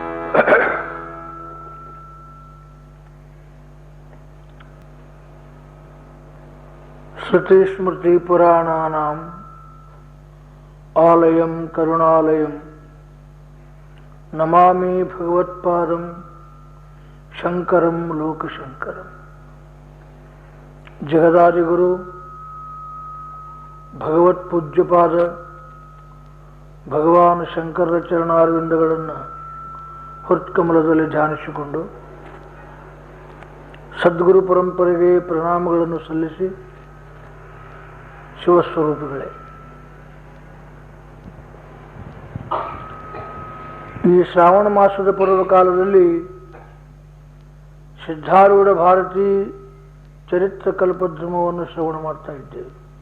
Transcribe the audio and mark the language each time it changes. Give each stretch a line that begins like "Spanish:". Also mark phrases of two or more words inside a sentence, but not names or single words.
Sanskrit: श्रुतिस्मृति पुराणानाम् आलयं करुणालयं नमामि भगवत्पादं शंकरं लोकशंकरं। जगदादिगुरु भगवತ್ पूज्यपाद
Kannada: ಭಗವಾನ್ ಶಂಕರರ ಚರಣಾರವಿಂದಗಳನ್ನು ಹೃತ್ಕಮಲದಲ್ಲಿ ಧ್ಯಾನಿಸಿಕೊಂಡು ಸದ್ಗುರು ಪರಂಪರೆಗೆ ಪ್ರಣಾಮಗಳನ್ನು ಸಲ್ಲಿಸಿ, ಶಿವಸ್ವರೂಪಿಗಳೇ, ಈ ಶ್ರಾವಣ ಮಾಸದ ಪರ್ವಕಾಲದಲ್ಲಿ ಸಿದ್ಧಾರೂಢ ಭಾರತಿ ಚರಿತ್ರ ಕಲ್ಪದ್ರುಮವನ್ನು ಶ್ರವಣ ಮಾಡ್ತಾ ಇದ್ದೇವೆ.